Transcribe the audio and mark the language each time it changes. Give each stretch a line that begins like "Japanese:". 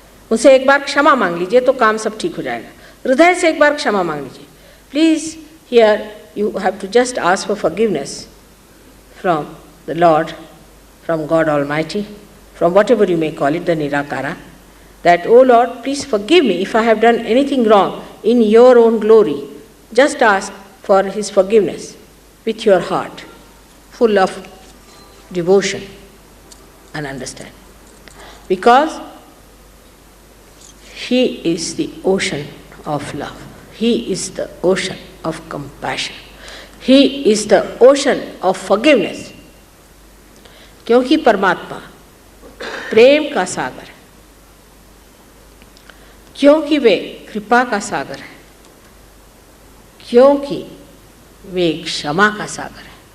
Hindi: उनसे एक बार क्षमा मांग लीजिए तो काम सब ठीक हो जाएगा। हृदय से एक बार क्षमा मांग लीजिए।
English: Please here you have to just ask for forgiveness from the Lord, from God almighty, from whatever you may call it, the nirakara, that O Lord please forgive me if I have done anything wrong in your own glory. Just ask for his forgiveness with your heart, full of devotion and understanding. Because he is the ocean of love. He is the ocean of compassion. He is the ocean of forgiveness.
Hindi: क्योंकि परमात्मा प्रेम का सागर है, क्योंकि वे कृपा का सागर है, क्योंकि वे क्षमा का सागर है।